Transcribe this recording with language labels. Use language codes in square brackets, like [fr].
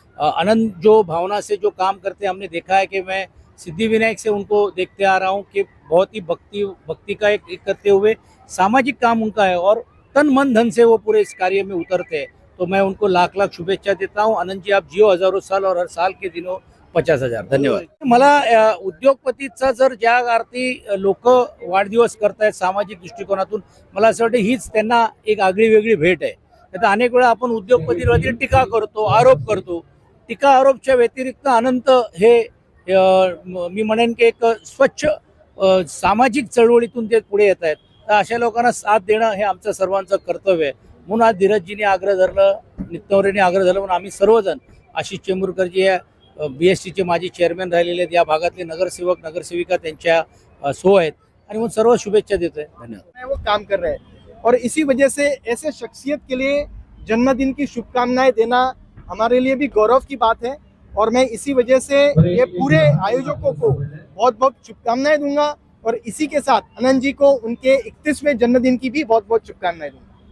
[hi] आनंद जो भावना से जो काम करते हैं, हमने देखा है कि मैं सिद्धिविनायक से उनको देखते आ रहा हूँ कि बहुत ही भक्ति का एक करते हुए सामाजिक काम उनका है और तन मन धन से वो पूरे इस कार्य में उतरते हैं। तो मैं उनको लाख लाख शुभेच्छा देता हूँ। आनंद जी, आप जिओ हजारों साल और हर साल के दिनों 50,000 धन्यवाद। [mr] मला उद्योगपतीचा जर ज्या अर्थी लोक वाढदिवस करतायत सामाजिक दृष्टिकोनातून, मला असं वाटतं हीच त्यांना एक आगळी वेगळी भेट आहे। आता अनेक वेळा आपण उद्योगपतींवरती टीका करतो, आरोप करतो। टीका आरोपच्या व्यतिरिक्त अनंत हे मी म्हणेन की एक स्वच्छ सामाजिक चळवळीतून ते पुढे येत आहेत। तर अशा लोकांना साथ देणं हे आमचं सर्वांचं कर्तव्य आहे। म्हणून आज धीरजजीने आग्रह धरलं, नित्तवरेने आग्रह धरलं, म्हणून आम्ही सर्वजण, आशिष चेंबूरकरजी BSTचे माजी चेअरमॅन राहिलेले आहेत, या भागातले नगरसेवक नगरसेविका त्यांच्या सो आहेत, आणि म्हणून सर्व शुभेच्छा देतोय। धन्यवाद। [hi] वो काम कर रहे हैं और इसी वजह से ऐसे शख्सियत के लिए जन्मदिन की शुभकामनाएं देना हमारे लिए भी गौरव की बात है। और मैं इसी वजह से ये पूरे आयोजकों को बहुत बहुत शुभकामनाएं दूंगा और इसी के साथ आनंद जी को उनके 31वें जन्मदिन की भी बहुत बहुत शुभकामनाएं दूंगा।